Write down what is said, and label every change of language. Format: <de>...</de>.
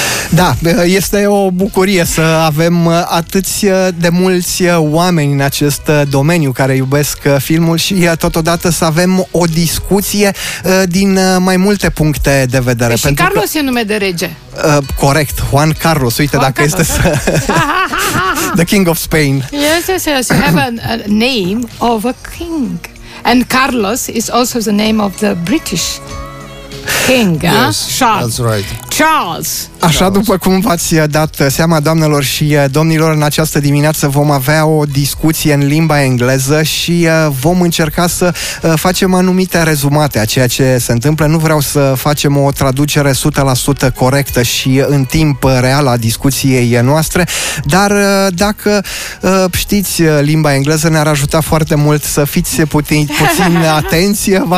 <ro>Da, este o bucurie să avem atâți de mulți oameni în acest domeniu care iubesc filmul și totodată să avem o discuție din mai multe puncte de vedere. Și Carlos că... e nume de rege. Corect, Juan Carlos, uite Juan dacă Carlos, este da? Să...</ro> <en>The King of Spain. Yes, you have a name of a king. And Carlos is also the name of the British king, yes, Charles. That's right. Charles.</en> <ro>Așa, după cum v-ați dat seama, doamnelor și domnilor, în această dimineață vom avea o discuție în limba engleză și vom încerca să facem anumite rezumate a ceea ce se întâmplă. Nu vreau să facem o traducere 100% corectă și în timp real a discuției noastre, dar dacă știți limba engleză, ne-ar ajuta foarte mult să fiți puțin atenți.</ro>